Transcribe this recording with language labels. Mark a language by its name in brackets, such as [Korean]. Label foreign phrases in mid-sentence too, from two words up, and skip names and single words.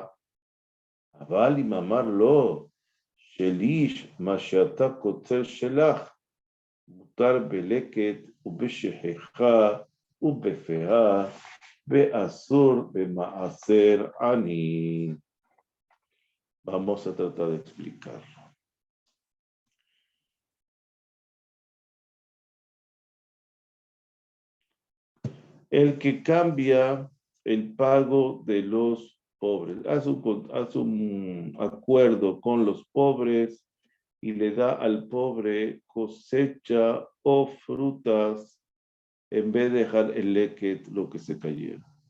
[Hebrew] אבל אם אמר לו, שליש מה שאתה קוצר שלך, מותר בלקט ובשכחה ובפאה, ואסור במעשר עני. [Spanish] Vamos a tratar de explicarlo. El que cambia el pago de los pobres, hace un acuerdo con los pobres y le da al pobre cosecha o frutas en vez de dejar el leket, lo que se cayera.